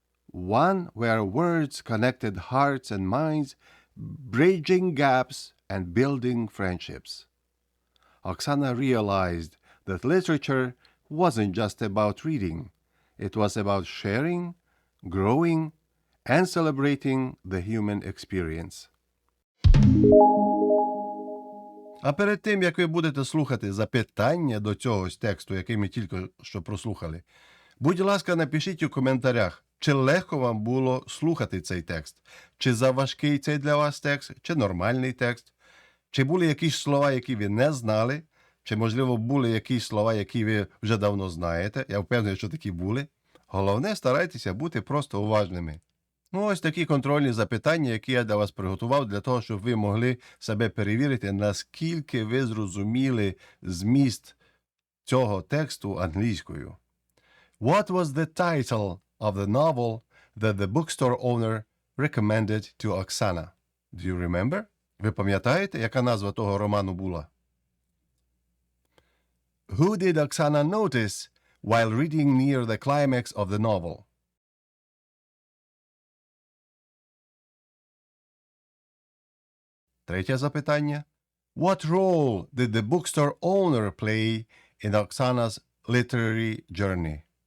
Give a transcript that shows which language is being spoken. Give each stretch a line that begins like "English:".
English: One where words connected hearts and minds, bridging gaps and building friendships. Oksana realized that literature wasn't just about reading. It was about sharing, growing, and celebrating the human experience.
Ukrainian: А перед тим, як ви будете слухати запитання до цього тексту, який ми тільки що прослухали, будь ласка, напишіть у коментарях, чи легко вам було слухати цей текст, чи заважкий цей для вас текст, чи нормальний текст, чи були якісь слова, які ви не знали, чи, можливо, були якісь слова, які ви вже давно знаєте. Я впевнений, що такі були. Головне, старайтеся бути просто уважними. Ну, ось такі контрольні запитання, які я для вас приготував, для того, щоб ви могли себе перевірити, наскільки ви зрозуміли зміст цього тексту англійською.
English: What was the title of the novel that the bookstore owner recommended to Oksana? Do you remember?
Ukrainian: Ви пам'ятаєте, яка назва того роману була?
English: Who did Oksana notice while reading near the climax of the novel?
Ukrainian: Третє запитання.
English: What role did the bookstore owner play in Oksana's literary journey?